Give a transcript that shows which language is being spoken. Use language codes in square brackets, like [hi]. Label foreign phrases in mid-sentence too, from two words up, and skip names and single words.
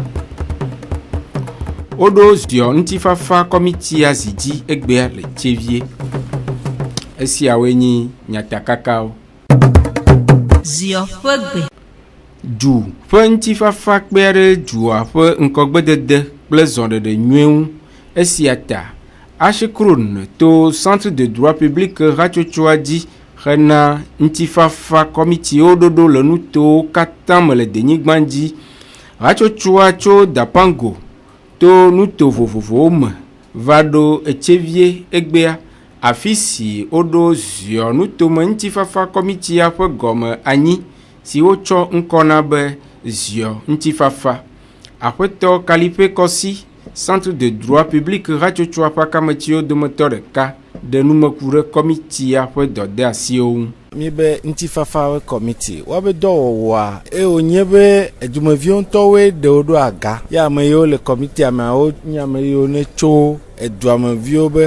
[ee] Woɖo ziɔ ŋutifafa kɔmitia zidzi egbea le Thiévié. Esiawoe nyi nyatakakawo. Ziɔ ƒe gbe. Du ƒe ŋutifafa kpea ɖe dua ƒe ŋkɔgbedede kple zɔɖeɖe nyuie ŋu. Esia ta Ashikron to Centre de droit public hatsotsoa dzi hena ŋutifafa kɔmitiwo ɖoɖo le nutowo katã me le denyigba dzi. Hatsotsoa tso Dapango to nuto vovovowo me va ɖo Thiévié egbea afi si woɖo ziɔ nutome ŋutifafa kɔmitia ƒe gɔme anyi si wotsɔ ŋkɔ na be ziɔ ŋutifafa. Aƒetɔ Kaliƒe Kɔsi Centre de droit public hatsotsoa ƒe akametsiwo dometɔ ɖeka de numeku ɖe kɔmitia ƒe dɔdeasiwo ŋu. Mi be ŋutifafa kɔmiti woabe dɔwɔwɔa wonye be edumeviwo ŋutɔwoe ɖewo ɖo aga ya ame yiwo le kɔmitia meawo nye ame yiwo ne tso eduameviwo be